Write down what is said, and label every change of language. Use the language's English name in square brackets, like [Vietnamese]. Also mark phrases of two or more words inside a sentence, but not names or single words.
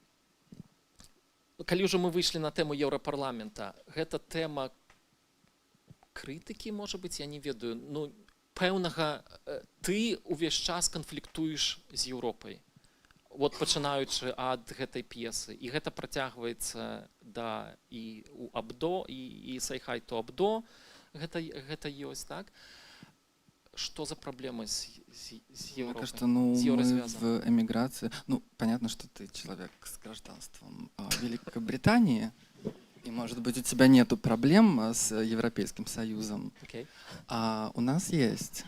[Belarusian] Калі ўжо мы выйшлі на тэму Еўрапарламента, гэта тэма крытыкі, можа быць, я не ведаю. Пэўнага, ты увесь час канфліктуеш з Еўропай, вот пачынаючы ад гэтай п'есы. І гэта працягваецца і ў Абдо, і Say Hi to Абдо, гэта ёсць, так? [Russian] Что за проблемы с Европой? Мне кажется, мы в эмиграции. Понятно, что ты человек с гражданством Великобритании, и, может быть, у тебя нету проблем с Европейским Союзом. Okay. А у нас есть.